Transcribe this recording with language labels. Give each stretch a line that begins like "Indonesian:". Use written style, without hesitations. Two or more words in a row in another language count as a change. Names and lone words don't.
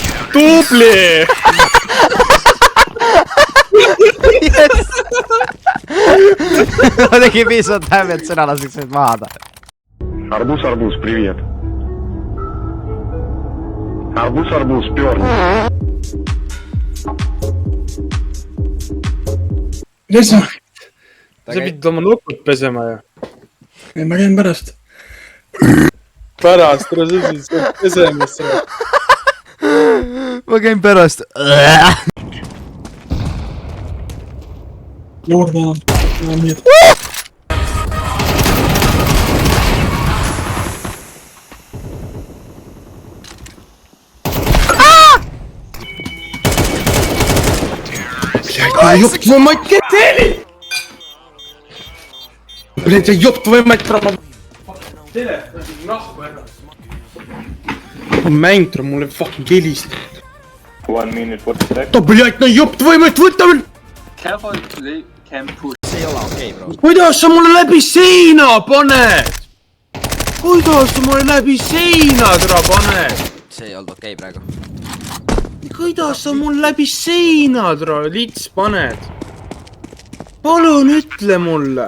Estonian: Tubli! Ma tegi piisavalt häbi, et sina laseks nüüd maada.
Russian: Арбуз, привет. Арбуз, перн.
Estonian: Mida sa? Sa pidid oma nokkud pesema ju. Ei, ma käin pärast. Pärast, tere sa siis pesemisse. Ma käin pärast. Juurde enam. Enam nii, et...
Russian: Ёб твою мать, кетели! Блять, я ёб твою мать права...
Estonian: Mäng tuleb mulle fucking helistanud.
English: 1 minute 40 seconds.
Russian: Да блять, но ёб твою мать,
Estonian: võta veel!
English: Careful, they can push.
Estonian: See ei ole okei, bro. Kuidas sa mulle läbi seina paned? Kuidas sa mulle läbi seina täna paned? See ei olnud okei praegu. Kuidas sa mul läbi seina täna lits paned? Palun ütle mulle.